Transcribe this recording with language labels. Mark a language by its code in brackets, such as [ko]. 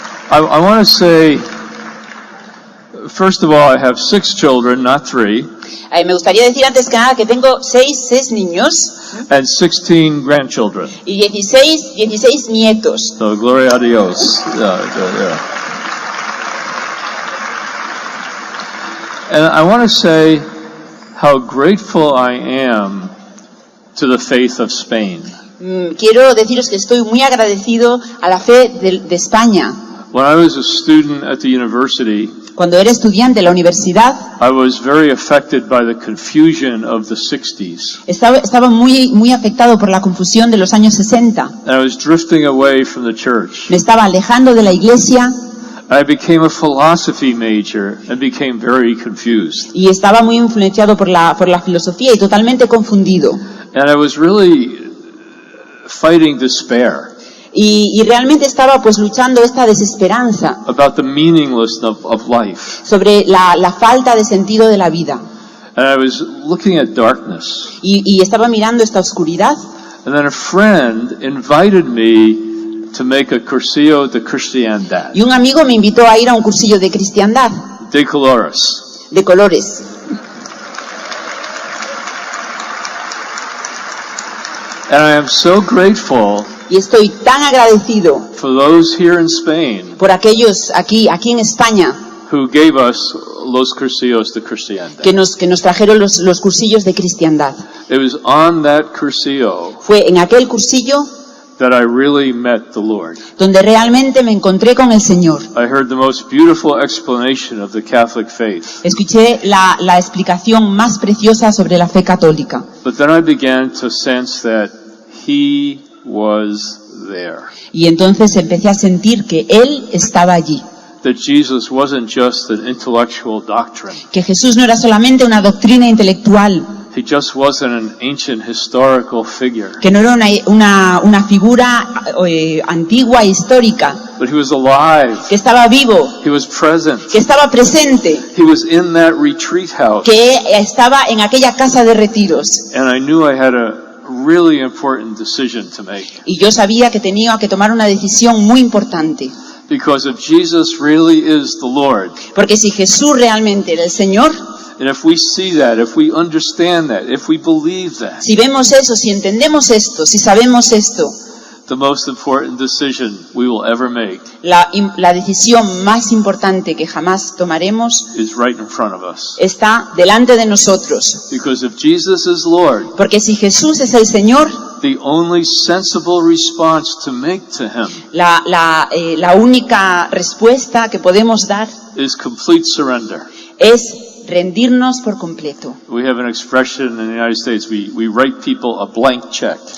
[en] I want to say, first of all, I have 6 children, not 3. [es] Me gustaría decir antes que nada que tengo 6 niños. [en] And 16 grandchildren. [es] Y 16 nietos. So, gloria a Dios. Yeah. [en] And I want to say how grateful I am to the faith of Spain. [es] Quiero deciros que estoy muy agradecido a la fe de España. [en] When I was a student at the university, [es] cuando era estudiante en la universidad, [en] I was very affected by the confusion of the 60s. [es] Estaba muy afectado por la confusión de los años 60. [en] And I was drifting away from the church. [es] Me estaba alejando de la iglesia. [en] I became a philosophy major and became very confused. [es] Y estaba muy influenciado por la filosofía y totalmente confundido. [en] And I was really fighting despair. [es] Y realmente estaba pues luchando esta desesperanza [en] about the meaninglessness of life. [es] Sobre la falta de sentido de la vida. [en] And I was looking at darkness. [es] Y estaba mirando esta oscuridad. [en] And then a friend invited me to make a cursillo de cristiandad. [es] Y un amigo me invitó a ir a un cursillo de cristiandad. De colores. De colores. [en] And I am so grateful. [es] Y estoy tan agradecido [en] for those here in Spain [es] por aquellos aquí en España [en] who gave us los cursillos de cristiandad. [es] que nos trajeron los cursillos de cristiandad. [en] It was on that cursillo [es] Fue en aquel cursillo [en] that I really met the Lord. [es] Donde realmente me encontré con el Señor. [en] I heard the most beautiful explanation of the Catholic faith. [es] Escuché la explicación más preciosa sobre la fe católica. [en] But then I began to sense that He was there. [es] Y entonces empecé a sentir que Él estaba allí. [en] That Jesus wasn't just an intellectual doctrine. [es] Que Jesús no era solamente una doctrina intelectual. [en] He just wasn't an ancient historical figure. [es] Que no era una figura antigua e histórica. [en] But he was alive. [es] Que estaba vivo. [en] He was present. [es] Que estaba presente. [en] He was in that retreat house. [es] Que estaba en aquella casa de retiros. [en] And I knew I had a really important decision to make. [es] Y yo sabía que tenía que tomar una decisión muy importante. [en] Because if Jesus really is the Lord. [es] Porque si Jesús realmente era el Señor. [en] And if we see that, if we understand that, if we believe that. [es] Si vemos eso, si entendemos esto, si sabemos esto. [en] The most important decision we will ever make. [es] La decisión más importante que jamás tomaremos [en] is right in front of us. [es] Está delante de nosotros. [en] Because if Jesus is Lord, [es] porque si Jesús es el Señor, [en] the only sensible response to make to Him [es] la única respuesta que podemos dar [en] is complete surrender. [es] Es rendirnos por completo. [en] We have an expression in the United States. We write people a blank check.